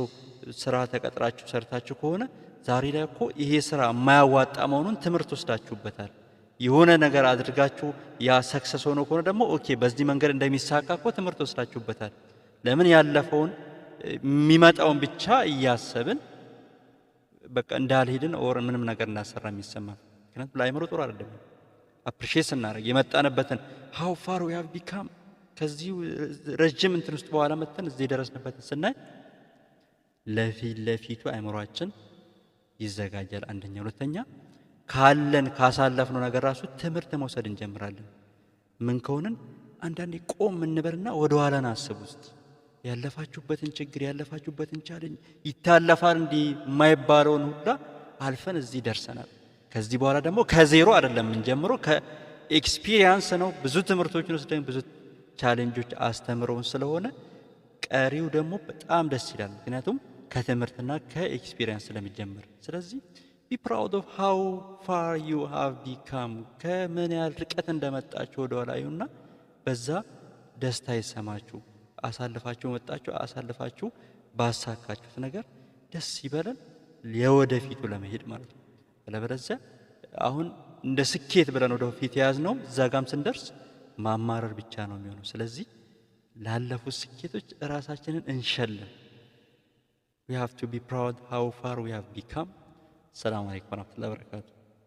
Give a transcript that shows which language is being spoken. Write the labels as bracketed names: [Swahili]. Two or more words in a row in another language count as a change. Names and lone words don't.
[Amharic] ስራ ተቀጥራችሁ ሰርታችሁ ከሆነ ዛሬ ላይ እኮ ይሄ ስራ የማያዋጣ መሆኑን ትምህርት ወስዳችሁበታል። የሆነ ነገር አድርጋችሁ ያ ሰክሰስ ሆኖ ከሆነ ደግሞ ኦኬ በዚህ መንገድ እንደሚሳካ እኮ ትምህርት ወስዳችሁበታል። ለምን ያለፈውን የሚመጣውን ብቻ እያሰብን በቃ እንዳልሄድን ኦር ምንም ነገር እንዳሰራ የሚሰማ ምክንያቱም ለአይምሮ ጥሩ አይደለም። አፕሪሺየት ስናደርግ የመጣንበትን [English] how far we have become [Amharic] ከዚህ ረጅም እንትን ውስጥ በኋላ መተን እዚህ የደረስንበትን ስናይ ለፊቱ አይምሮአችን ይዘጋጃል። አንደኛ ሁለተኛ ካለን ካሳለፍነው ነገር ራሱ ትምህርት መውሰድ እንጀምራለን። ምን ከሆነን አንዳንዴ ቆም እንበልና ወደ ኋላን አስብ ውስጥ ያለፋችሁበትን ችግር ያለፋችሁበትን ቻሌንጅ ይታለፋል እንዲህ የማይባለውን ሁላ አልፈን እዚህ ደርሰናል። ከዚህ በኋላ ደግሞ ከዜሮ አይደለም የምንጀምረው ከኤክስፒሪየንስ ነው። ብዙ ትምህርቶችን ወስደን ብዙ ቻሌንጆች አስተምረውን ስለሆነ ቀሪው ደግሞ በጣም ደስ ይላል። ምክንያቱም ከትምህርትና ከኤክስፒሪየንስ ስለሚጀምር። ስለዚህ [English] be proud of how far you have become [Amharic] ከምን ያህል ርቀት እንደመጣችሁ ወደ ኋላ ይሁንና በዛ ደስታ ይሰማችሁ። አሳልፋችሁ መጣችሁ፣ አሳልፋችሁ ባሳካችሁት ነገር ደስ ይበለን የወደፊቱ ለመሄድ ማለት ነው። አለበለዚያ አሁን እንደ ስኬት ብለን ወደ ፊት የያዝነው እዛ ጋም ስንደርስ ማማረር ብቻ ነው የሚሆነው። ስለዚህ ላለፉት ስኬቶች ራሳችንን እንሸልም። [English] we have to be proud how far we have become። [Arabic] السلام عليكم ورحمة الله وبركاته።